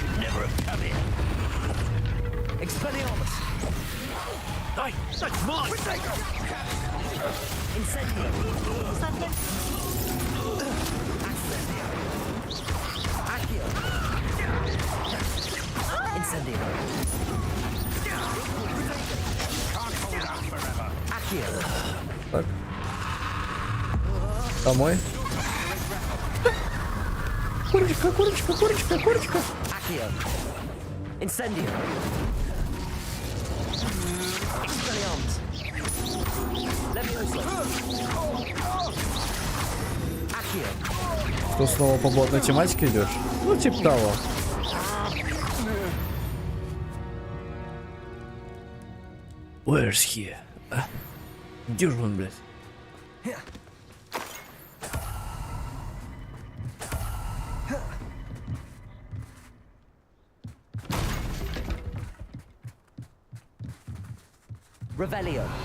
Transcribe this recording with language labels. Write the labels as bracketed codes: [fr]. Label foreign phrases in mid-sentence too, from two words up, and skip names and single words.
[en] flavor of caviar. Expelliarmus. Hey, that's mine! Incendio. Accio. Incendio. Accio. [ru] Так. Домой. Курочка, курочка, курочка, курочка. Accio. Incendio. Expelliarmus. Leviosa. Accio. Что, снова по блатной тематике идешь? Ну, типа того. [en] Where's he? [ru] Где же он, блядь? Revelio.